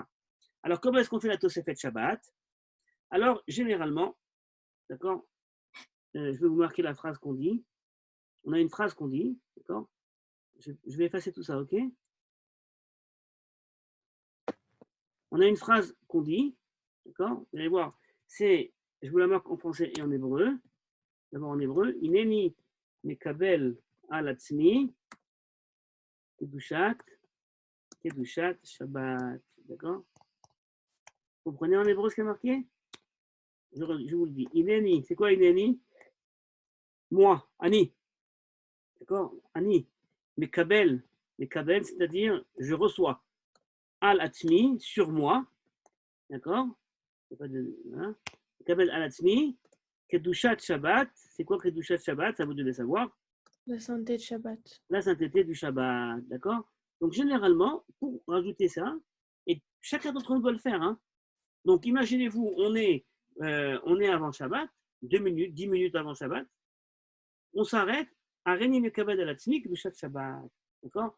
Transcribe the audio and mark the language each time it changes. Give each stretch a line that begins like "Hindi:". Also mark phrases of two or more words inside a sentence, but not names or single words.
French: Alors, comment est-ce qu'on fait la
Hebrew: תוספת שבת?
French: Alors, généralement, d'accord, je vais vous marquer la phrase qu'on dit. On a une phrase qu'on dit, d'accord? Je vais effacer tout ça, ok? On a une phrase qu'on dit, d'accord? Vous allez voir, c'est, je vous la marque en français et en hébreu. D'abord en hébreu,
Hebrew: הנני מקבל על עצמי, קדושת שבת.
French: D'accord? Vous comprenez en hébreu ce qui est marqué? Je vous le dis. Ineni, c'est quoi Ineni? Moi, Ani. D'accord? Ani. Mekabel, c'est-à-dire je reçois.
Hebrew: על עצמי,
French: sur moi. D'accord? Hein?
Hebrew: מקבל על עצמי, קדושת שבת.
French: C'est quoi
Hebrew: קדושת שבת?
French: Ça vous devez savoir. La sainteté de Shabbat. La sainteté du Shabbat, d'accord? Donc, généralement, pour rajouter ça, et chacun d'entre nous doit le faire, hein? Donc, imaginez-vous, on est avant Shabbat, 2 minutes, 10 minutes avant Shabbat, on s'arrête à
Hebrew: הנני מקבל על עצמי
French: du Shabbat, d'accord?